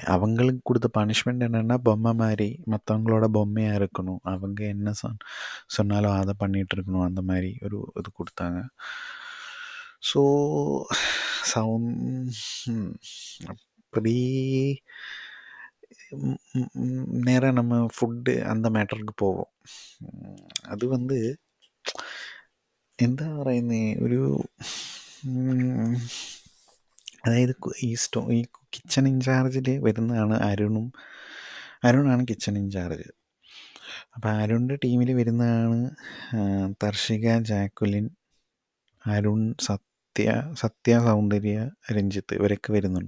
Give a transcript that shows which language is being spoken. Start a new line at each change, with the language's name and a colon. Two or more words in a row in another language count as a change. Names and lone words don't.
Tamil: அவங்களுக்கு கொடுத்த பனிஷ்மெண்ட் என்னென்னா, பொம்மை மாதிரி மற்றவங்களோட பொம்மையாக இருக்கணும், அவங்க என்ன சொன்னாலும் அதை பண்ணிகிட்டு இருக்கணும், அந்த மாதிரி ஒரு இது கொடுத்தாங்க. ஸோ அப்படி நேராக நம்ம ஃபுட்டு அந்த மேட்டருக்கு போவோம்.
Malayalam: അത് வந்து എന്താ പറയുന്നത്, ഒരു അതായത് ഈ കിച്ചൺ ഇൻചാർജിൽ വരുന്നതാണ് അരുണാണ് കിച്ചൺ ഇൻചാർജ്. അപ്പോൾ അരുണിൻ്റെ ടീമിൽ വരുന്നതാണ് തർഷിക, ജാക്കുലിൻ, അരുൺ, സത്യ, സൗന്ദര്യ, രഞ്ജിത്ത് ഇവരൊക്കെ വരുന്നുണ്ട്.